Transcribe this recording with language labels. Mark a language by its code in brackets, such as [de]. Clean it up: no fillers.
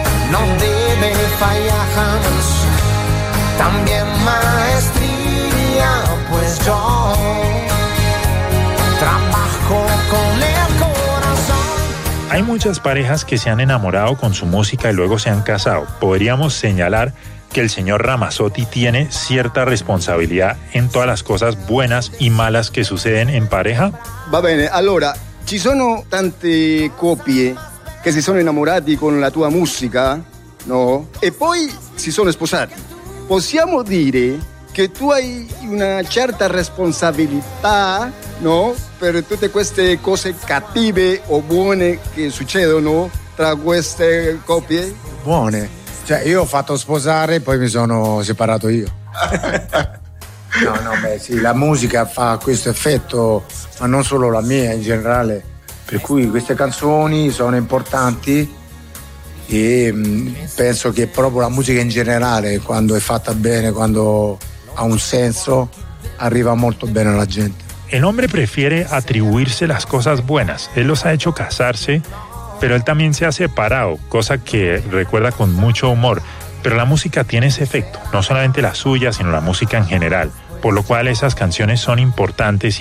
[es] No debe fallar jamás. También maestría, pues yo trabajo con el corazón. Hay muchas parejas que se han enamorado con su música y luego se han casado. Podríamos señalar que el señor Ramazzotti tiene cierta responsabilidad en todas las cosas buenas y malas que suceden en pareja. [it] Va bene, allora, ci sono tante coppie che si sono innamorati con la tua musica, no? E poi si sono sposati. Possiamo dire che tu hai una certa responsabilità, no? Per tutte queste cose cattive o buone che succedono tra queste coppie? Buone. Cioè, io ho fatto sposare e poi mi sono separato io. No, beh, sì, la musica fa questo effetto, ma non solo la mia in generale. Per cui queste canzoni sono importanti. E penso che proprio la musica in generale, quando è fatta bene, quando ha un senso, arriva molto bene alla gente. [es] El hombre prefiere atribuirse las cosas buenas. Él los ha hecho casarse, pero él también se ha separado, cosa que recuerda con mucho humor. Pero la música tiene ese efecto, no solamente la suya, sino la música en general, por lo cual esas canciones son importantes.